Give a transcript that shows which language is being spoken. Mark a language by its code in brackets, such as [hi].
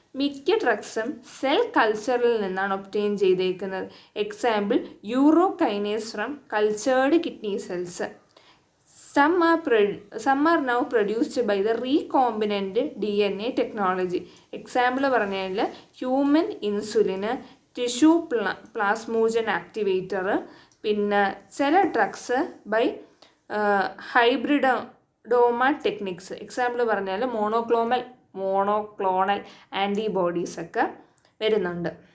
[ml] മിക്ക ഡ്രഗ്സും സെൽ കൾച്ചറിൽ നിന്നാണ് ഒബ്റ്റെയിൻ ചെയ്തേക്കുന്നത്. [en] Example urokinase from cultured kidney cells. Some are now produced by the recombinant DNA technology. [ml] Example പറഞ്ഞാൽ human ഇൻസുലിന്, tissue പ്ലാസ്മോജൻ activator, പിന്നെ ചില drugs [en] By hybridoma techniques. [ml] Example പറഞ്ഞാൽ monoclonal antibodies ഒക്കെ വരുന്നുണ്ട്.